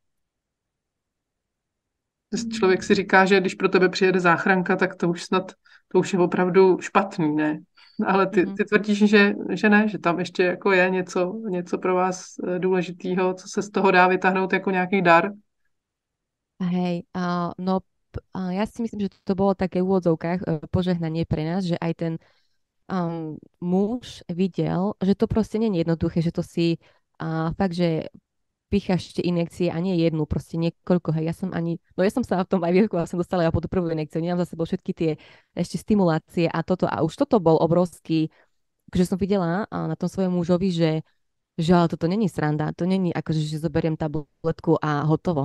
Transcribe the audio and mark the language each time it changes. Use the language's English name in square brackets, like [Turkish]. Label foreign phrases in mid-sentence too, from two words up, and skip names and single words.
[Czech] Člověk si říká, že když pro tebe přijede záchranka, tak to už je opravdu špatný, ne? Ale ty tvrdíš, že ne, že tam ještě jako je něco pro vás důležitého, co se z toho dá vytáhnout jako nějaký dar? [Slovak] Hej, ja si myslím, že to bolo také v úvodzovkách požehnanie pre nás, že aj ten muž videl, že to proste nie je jednoduché, že to si fakt, že picháš tie injekcie a nie jednu, proste niekoľko, hej, ja som sa v tom aj výrobku vlastne dostala ja po tú prvú injekciu, nemám za sebou všetky tie ešte stimulácie a toto, a už toto bol obrovský, že som videla na tom svojom mužovi, že ale toto není sranda, to není akože, že zoberiem tabletku a hotovo.